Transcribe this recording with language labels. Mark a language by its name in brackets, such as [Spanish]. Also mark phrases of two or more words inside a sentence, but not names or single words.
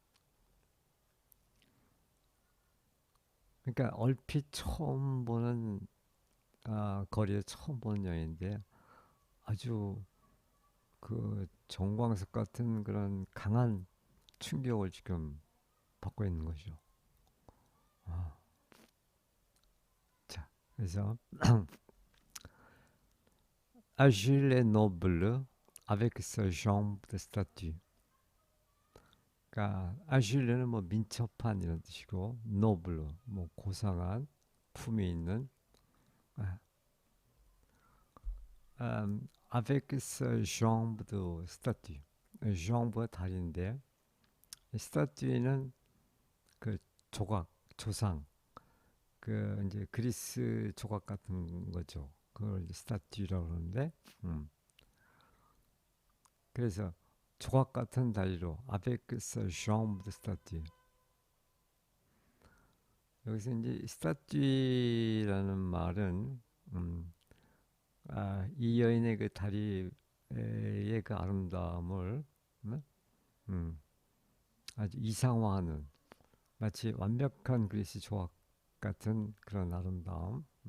[Korean] 그러니까 얼핏 처음 보는 거리에 처음 보는 여인인데 아주 그 정광석 같은 그런 강한 충격을 지금 받고 있는 거죠. 아, 자, 그래서 [French] Agile et noble avec sa jambe de statue. [Korean] 그러니까 아줄레는 뭐 민첩한 이런 뜻이고 노블 뭐 고상한 품이 있는 아, [French] avec sa jambe de statue. [Korean] jambe가 다리인데 스타튜는 그 조각 조상 그 이제 그리스 조각 같은 거죠. 그걸 스타튜라고 그러는데 그래서 조각 같은 다리로 [French] avec sa jambe de statue. [Korean] 여기서 이제 스타튜라는 말은 이 여인의 그 다리의 그 아름다움을 음, 아주 이상화하는 마치 완벽한 그리스 조각 같은 그런 아름다움,